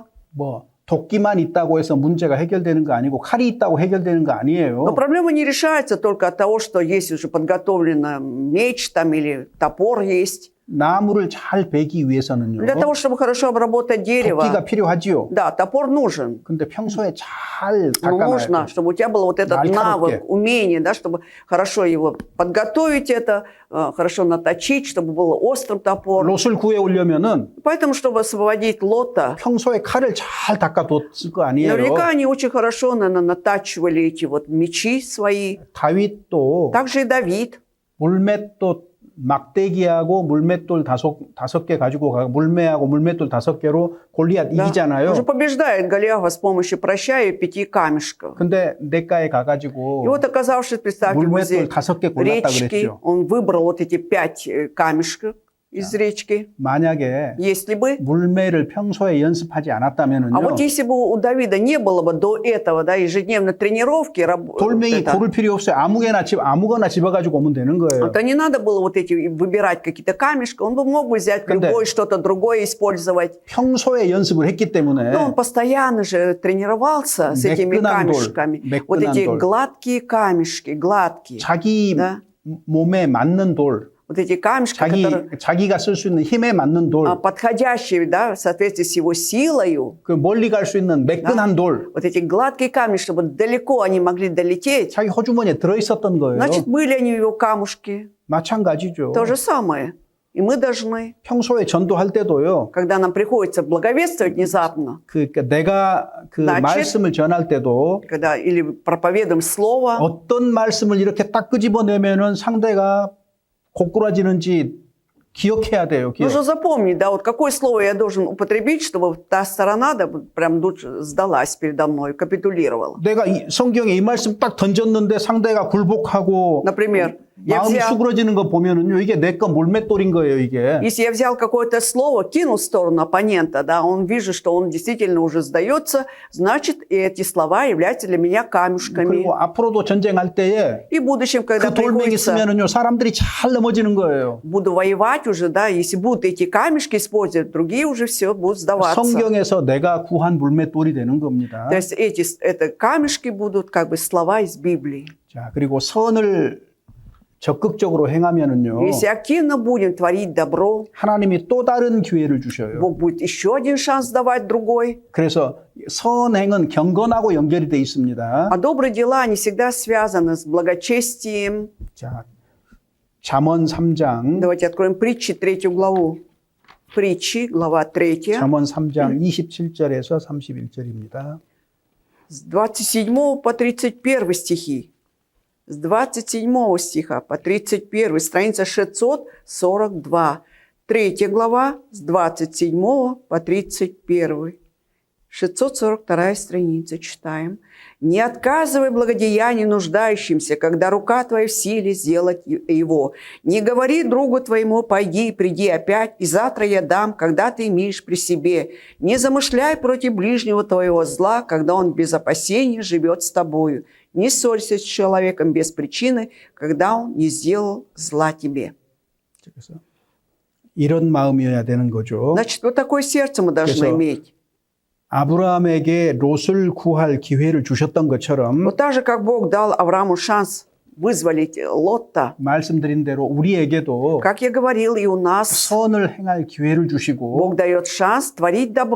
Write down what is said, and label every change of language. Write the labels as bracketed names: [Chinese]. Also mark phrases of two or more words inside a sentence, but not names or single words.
[Korean] 뭐 도끼만 있다고 해서 문제가 해결되는 거 아니고 칼이 있다고 해결되는 거 아니에요. [Russian] Но проблема не решается только от того, что есть уже подготовлено меч там или топор есть. [Korean] 나무를 잘 베기 위해서는요. [Russian] Для того, чтобы хорошо обработать дерево, [Korean] 도끼가 필요하지요. [Russian] да, топор нужен. [Korean] 근데 평소에 잘 [Russian] Но [Korean] 닦아놔야 [Russian] нужно, [Korean] 돼요. [Russian] чтобы у тебя был вот этот [Korean] 날카롭게. [Russian] навык, умение, да, чтобы хорошо его подготовить это, хорошо наточить, чтобы был острым топор. [Korean] 롯을 구해오려면은 [Russian] Поэтому, чтобы освободить Лота, [Korean] 평소에 칼을 잘 닦아뒀을 거 아니에요. [Russian] наверняка они очень хорошо, наверное, натачивали эти вот мечи свои. [Korean] 다윗도 [Russian] Также и Давид. [Korean] 물맷돌 막대기하고 물맷돌 다섯 개 가지고 가 물매하고 물맷돌 5개로 골리앗 [Russian] Да. [Korean] 이기잖아요. [Russian] Он же побеждает Голиафа с помощью проща и 5 камешков. [Korean] 근데 냇가에 가가지고 [Russian] И вот оказавшись, представьте, возле [Korean] 물맷돌 5개 골랐다 [Russian] речки, [Korean] 그랬죠. [Russian] он выбрал вот эти 5 камешков из речки. [Korean] 만약에 [Russian] Если бы, [Korean] 물매를 평소에 연습하지 [Russian] а [Korean] 않았다면은요. [Russian] вот если бы у Давида не было бы до этого, да, ежедневной тренировки, [Korean] 돌멩이 고를 필요 없어요. 아무거나 집어가지고 오면 되는 거예요. [Russian] то не надо было вот эти выбирать какие-то камешки, он бы мог бы взять [Korean] 근데- [Russian] любое что-то другое использовать. [Korean] 평소에 연습을 했기 때문에 [Russian] Но он постоянно же тренировался с этими [Korean] 매끈한 돌, [Russian] камешками. [Korean] 매끈한 [Russian] Вот эти [Korean] 돌. [Russian] гладкие камешки, гладкие. [Korean] 자기 [Russian] Да. [Korean] 몸에 맞는 돌, [Russian] Вот эти камешки, которые [Korean] 자기가 쓸 수 있는 힘에 맞는 돌, [Russian] подходящие, да, в соответствии с его силою. [Korean] 그 멀리 갈 수 있는 매끈한 돌, [Russian] Вот эти гладкие камни, чтобы далеко они могли долететь. [Korean] 자기 호주머니에 들어 있었던 거예요. [Russian] Значит, были они в его камушке. [Korean] 마찬가지죠. [Russian] То же самое. И мы должны, [Korean] 평소에 전도할 때도요. [Russian] когда нам приходится благовествовать внезапно, [Korean] 그러니까 내가 그 [Russian] значит, [Korean] 말씀을 전할 때도 [Russian] когда или проповедуем слово, [Korean] 어떤 말씀을 이렇게 딱 끄집어내면은 상대가 고꾸라지는지 기억해야 돼요. 기억. [Russian] нужно запомнить, да, вот какое слово я должен употребить, чтобы та сторона, да, прям тут сдалась передо мной, капитулировала. [Korean] 내가 성경에 이 말씀 딱 던졌는데 상대가 굴복하고 [Russian] Например, я [Korean] 마음이 [Russian] взял, [Korean] 수그러지는 거 보면은요, 이게 내 거 몰맷돌인 거예요, 이게. [Russian] если я взял какое-то слово, кинул в сторону оппонента, да, он вижу, что он действительно уже сдается, значит, эти слова являются для меня камешками. [Korean] 그리고 앞으로도 전쟁할 때에 [Russian] И в будущем, когда [Korean] 그 돌멩이 [Russian] приходится, [Korean] 쓰면은요, 사람들이 잘 넘어지는 거예요. [Russian] буду воевать уже, да, если будут эти камешки использовать, другие уже все будут сдаваться. [Korean] 성경에서 내가 구한 물맷돌이 되는 겁니다. [Russian] То есть это камешки будут как бы слова из Библии. [Korean] 자, 그리고 선을 적극적으로 행하면은요, [Russian] Если активно будем творить добро, [Korean] 하나님이 또 다른 기회를 주셔요. [Russian] Бог будет еще один шанс давать другой. [Korean] 그래서 선행은 경건하고 연결이 돼 있습니다. [Russian] А добрые дела, они всегда связаны с благочестием. [Korean] 자, 잠언 3장, [Russian] Давайте откроем притчи, 3 главу. Притчи, глава 3, [Korean] 잠언 3장 27절에서 31절입니다. [Russian] с 27 по 31 стихи. С 27 стиха по 31, страница 642. 3 глава, с 27 по 31. 642 страница, читаем. «Не отказывай благодеяние нуждающимся, когда рука твоя в силе сделать его. Не говори другу твоему, пойди и приди опять, и завтра я дам, когда ты имеешь при себе. Не замышляй против ближнего твоего зла, когда он без опасения живет с тобою. Не ссорься с человеком без причины, когда он не сделал зла тебе». [Korean] 그래서 이런 마음이어야 되는 거죠. [Russian] Значит, вот такое сердце мы должны [Korean] 그래서 [Russian] иметь. [Korean] 아브라함에게 롯을 구할 기회를 주셨던 것처럼 [Russian] Вот так же, как Бог дал Аврааму шанс вызволить Лотта, [Korean] 말씀드린 대로 우리에게도 [Russian] как я говорил, и у нас [Korean] 선을 행할 기회를 주시고 [Russian] Бог дает шанс творить добро,